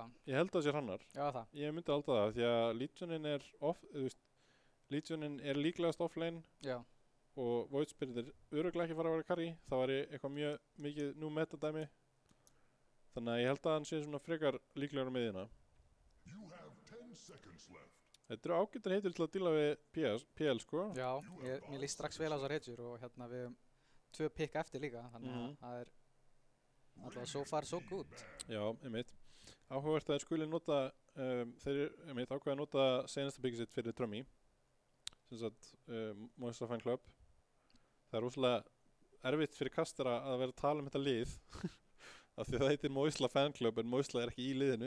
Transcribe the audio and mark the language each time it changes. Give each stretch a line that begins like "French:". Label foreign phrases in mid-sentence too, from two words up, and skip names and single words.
Icelandic: Ég held að það sé Hrannar. Já, það. Ég myndi alltaf það, því að Legionin er líklegast offlane. Já. Og Void Spirit er örugglega ekki fara að vera carry, það var eitthvað mjög mikið nú metadæmi. þannig að ég held að hann sé svona frekar líklegur á miðjuna.
English: You have 10 seconds left.
Icelandic: Þetta eru ágættar heitur til að díla við PL sko. Já, mér líst strax vel á þessar hetjur og hérna við höfum 2 pikk eftir líka, þannig að það er alltaf
English: so far so good.
Icelandic: Já, einmitt. Áhugavert að þeir skuli nota, þeir einmitt ákveða að nota seinasta pikkið sitt fyrir Trummy, sem sagt Moisla Fan Club. Það er rosalega erfitt fyrir kastara að vera að tala um þetta lið af því það heitir Moisla Fan Club en Moisla er ekki í liðinu.